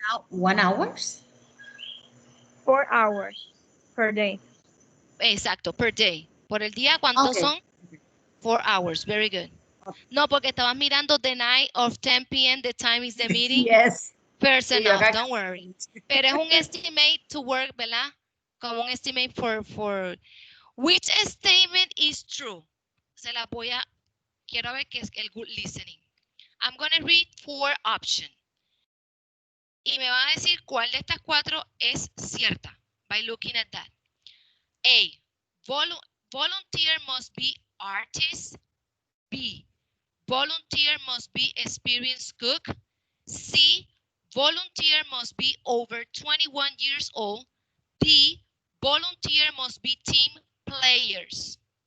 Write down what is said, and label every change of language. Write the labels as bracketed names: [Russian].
[English] 1 hour? 4 hours per day. [Spanish] Exacto, [English] per day. [Spanish] Por el día, ¿cuántos son? [English] 4 hours. Very good. [Spanish] No, porque estabas mirando [English] the night of 10 p.m. The time is the meeting. Yes. First enough, don't worry. [Spanish] Pero es un estimate [English] to work, [Spanish] ¿verdad? Como un [English] estimate for which statement is true. [Spanish] Se la voy a, quiero ver qué es el [English] good listening. I'm going to read 4 options. [Spanish] Y me van a decir cuál de estas 4 es cierta. [English] By looking at that. A, volunteer must be artist. B, volunteer must be experienced cook. C, volunteer must be over 21 years old. D, volunteer must be team players.